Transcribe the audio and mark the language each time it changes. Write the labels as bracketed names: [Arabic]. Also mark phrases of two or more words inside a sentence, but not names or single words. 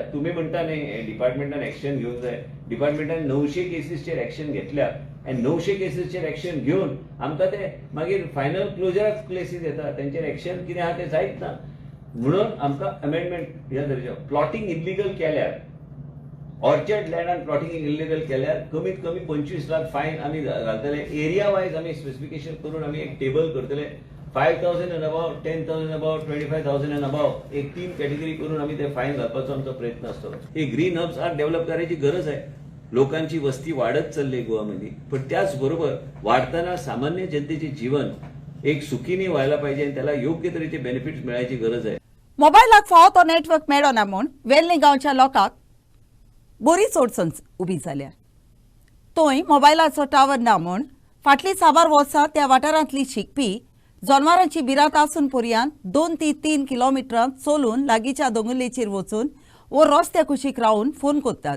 [Konkani] तुम्ही म्हणटा न्ही डिपार्टमेंटान एक्शन घेवंक जाय, डिपार्टमेंटान 900 केसीसचेर एक्शन घेतल्या, आनी 900 केसीसचेर एक्शन घेवन आमकां ते मागीर [English] final closurak [Konkani] केसीस येता, तेंचेर एक्शन कितें आहा तें जायत ना। म्हणून आमकां अमेंडमेंट ह्या दर्जा [English] plotting illegal [Konkani] केल्यार, [English] orchard landan plotting illegal [Konkani] केल्यार कमीत कमी 25 लाख फायन आम्ही घालतले। [English] area wise [Konkani] आम्ही स्पेसिफिकेशन करून आम्ही एक टेबल करतले, 5,000 [English] and above, [Konkani] 10,000 above, 25,000 [English] and above, [Konkani] एक 3 कॅटेगरी करून आम्ही ते फायन घालपाचो आमचो प्रयत्न असतो। [Marathi] हे [English] green hubs are develop [Marathi] करायची गरज आहे, लोकांची वस्ती वाढत चालली गोवामध्ये, पण त्याच बरोबर वाढताना सामान्य जनतेचे जीवन एक सुखीने व्हायला पाहिजे आणि त्याला योग्य तऱ्हेचे बेनिफिट्स मिळायची गरज आहे। [Konkani] मोबायलाक फावो तो नेटवर्क मेळना म्हूण वेर्णे गांवच्या लोकांक बरीच अडचण उबी जाल्या। थंय मोबायलाचो टावर ना म्हूण फाटली साबार वर्सां त्या वाठारांतली शिकपी जनावरांची भिरांत आसून पर्यंत 2 ते 3 किलोमिटरां चलून लागींच्या दोंगुल्लेचेर वचून वो रस्त्या कुशीक रावन फोन करतात।